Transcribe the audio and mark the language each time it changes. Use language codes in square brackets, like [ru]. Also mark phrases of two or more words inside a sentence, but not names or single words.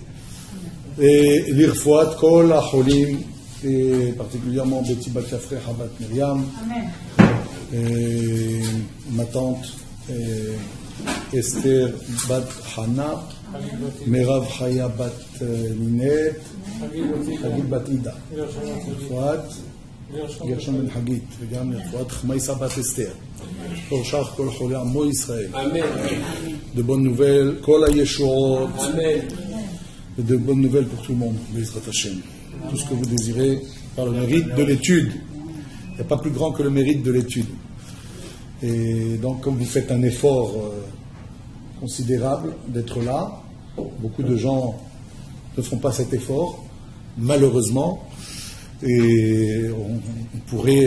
[he] לרפואת כל החולים, פרטיקולרement בתי בת יפרחה בת מרים, [fr] ma tante [he] אסתר בת חנה, מירב חיה בת נינת, חגית בת עידה, לרפואת גרשון בן חגית, וגם לרפואת חמייסה בת אסתר. [fr] pour chaque [he] כל חולי עמו ישראל. [fr] De bonnes nouvelles, [he] כל הישועות. [fr] De bonnes nouvelles pour tout le monde, [he] בעזרת השם. [fr] Tout ce que vous désirez par le mérite de l'étude. Il n'y a pas plus grand que le mérite de l'étude. Et donc, comme vous faites un effort considérable d'être là, beaucoup de gens ne font pas cet effort, malheureusement, et on pourrait...